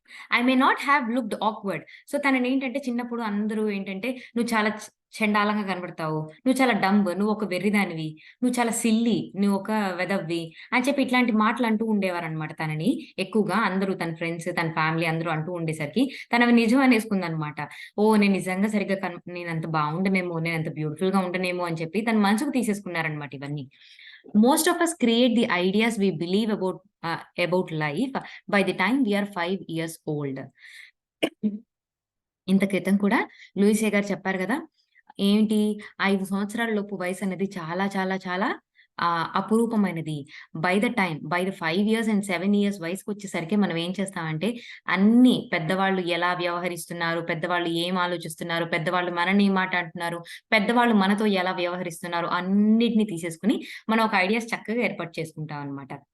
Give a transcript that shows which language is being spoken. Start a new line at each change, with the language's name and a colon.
English: I may not have looked awkward.
Telugu: So, తననేంటంటే చిన్నప్పుడు అందరూ ఏంటంటే, "నువ్వు చాలా చెండాలంగా కనపడతావు. నువ్వు చాలా డంబ్. నువ్వొక వెర్రిదానివి. నువ్వు చాలా సిల్లీ. నువ్వొక వెధవ్వి" అని చెప్పి ఇట్లాంటి మాటలు అంటూ ఉండేవారనమాట తనని. ఎక్కువగా అందరూ తన ఫ్రెండ్స్, తన ఫ్యామిలీ అందరూ అంటూ ఉండేసరికి తనవి నిజం అనేసుకుందనమాట. ఓహ్! నేను నిజంగా సరిగ్గా నేనంత బావుండనేమో, నేనంత బ్యూటిఫుల్‌గా ఉండనేమో అని చెప్పి తన మనసుకు తీసేసుకున్నారనమాట ఇవన్నీ.
English: Most of us create the ideas we believe about life by the time we are 5 years old.
Telugu: ఇంత క్రితం కూడా లూయిసే గారు చెప్పారు గదా! ఏంటి 5 సంవత్సరాల లోపు వయసనేది చాలా చాలా చాలా అపురూపమైనది.
English: by the 5 years and 7 years
Telugu: వయసుకొచ్చేసరికి మనం ఏం చేస్తామంటే అన్నీ పెద్దవాళ్ళు ఎలా వ్యవహరిస్తున్నారు, పెద్దవాళ్ళు ఏం ఆలోచిస్తున్నారు, పెద్దవాళ్ళు మనని ఏం మాట అంటున్నారు, పెద్దవాళ్ళు మనతో ఎలా వ్యవహరిస్తున్నారు అన్నిటిని తీసేసుకొని మనం ఒక ఐడియాస్ చక్కగా ఏర్పాటు చేసుకుంటాం అన్నమాట.